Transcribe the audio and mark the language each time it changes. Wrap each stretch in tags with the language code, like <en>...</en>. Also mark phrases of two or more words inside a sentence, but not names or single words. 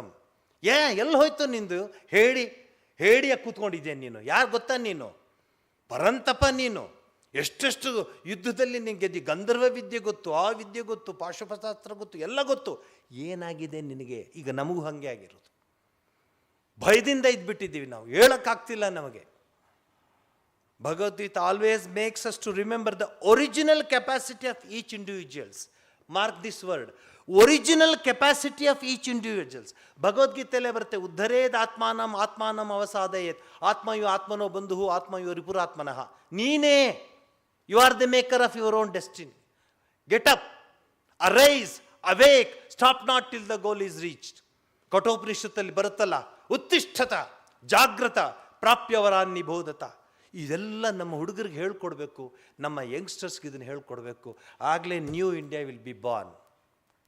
<kn>ಎಲ್ಲಿ ಹೋಯ್ತು ನಿಂದು? ಹೇಳಿಯ ಕೂತ್ಕೊಂಡಿದ್ದೇನೆ ನೀನು. ಯಾರು ಗೊತ್ತಾ ನೀನು? ಪರಂತಪ ನೀನು. ಎಷ್ಟೆಷ್ಟು ಯುದ್ಧದಲ್ಲಿ ನೀನು ಗೆದ್ದಿ. ಗಂಧರ್ವ ವಿದ್ಯೆ ಗೊತ್ತು, ಆ ವಿದ್ಯೆ ಗೊತ್ತು, ಪಾಶುಪಶಾಸ್ತ್ರ ಗೊತ್ತು, ಎಲ್ಲ ಗೊತ್ತು. ಏನಾಗಿದೆ ನಿನಗೆ? ಈಗ ನಮಗೂ ಹಾಗೆ ಆಗಿರೋದು. ಭಯದಿಂದ ಇದ್ಬಿಟ್ಟಿದ್ದೀವಿ ನಾವು, ಹೇಳೋಕ್ಕಾಗ್ತಿಲ್ಲ ನಮಗೆ.</kn> <en>Bhagavad-gita always makes us to remember the original capacity of each individuals. Mark this word, original capacity of each individuals.</en> <kn>ಭಗವದ್ಗೀತೆಯಲ್ಲೇ ಬರುತ್ತೆ,</kn> <sa>ಉದ್ಧರೇದ್ ಆತ್ಮಾನಂ ಆತ್ಮಾನಂ ಅವಸಾದಯೇತ್, ಆತ್ಮಯು ಆತ್ಮನೋ ಬಂಧು ಆತ್ಮಯು ರಿಪುರಾತ್ಮನಃ.</sa> <kn>ನೀನೇ,</kn> <en>You are the maker of your own destiny. Get up, Arise, awake, stop not till the goal is reached.</en> <kn>ಕಠೋಪನಿಷತ್ತಲ್ಲಿ ಬರುತ್ತಲ್ಲ,</kn> <sa>ಉತ್ತಿಷ್ಠತ ಜಾಗ್ರತ ಪ್ರಾಪ್ಯವರಾನ್ ನಿಬೋಧತ.</sa> <kn>ಇದೆಲ್ಲ ನಮ್ಮ ಹುಡುಗರಿಗೆ ಹೇಳ್ಕೊಡ್ಬೇಕು, ನಮ್ಮ ಯಂಗ್ಸ್ಟರ್ಸ್ಗೆ ಇದನ್ನು ಹೇಳ್ಕೊಡ್ಬೇಕು.</kn> <en>ಆಗಲೇ New India will be born.</en>